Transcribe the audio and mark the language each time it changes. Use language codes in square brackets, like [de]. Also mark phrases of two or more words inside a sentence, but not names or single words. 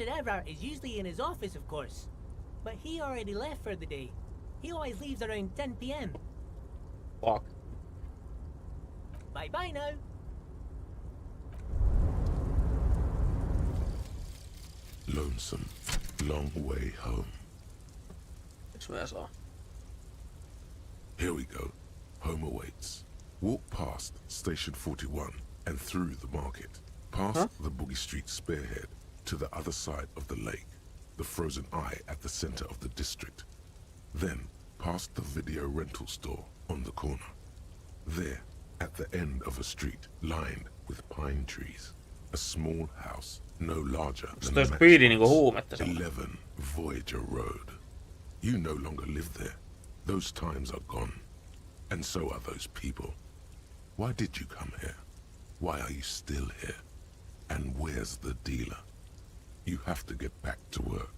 [en] Everett is usually in his office, of course. But he already left for the day. He always leaves around 10 p.m. Fuck. Bye-bye now. Lonesome, long way home. [fi] Miks mä saa? [en] Here we go. Home awaits. Walk past Station 41 and through the market. Past the Boogie Street spearhead to the other side of the lake, the frozen eye at the center of the district. Then past the video rental store on the corner. There, at the end of a street lined with pine trees, a small house no larger than [fi] Toi [en] a [fi] speedi niinku [en] matchbox. [fi] huumetta se. [en] 11 Voyager Road. You no longer live there. Those times are gone. And so are those people. Why did you come here? Why are you still here? And where's the dealer? You have to get back to work.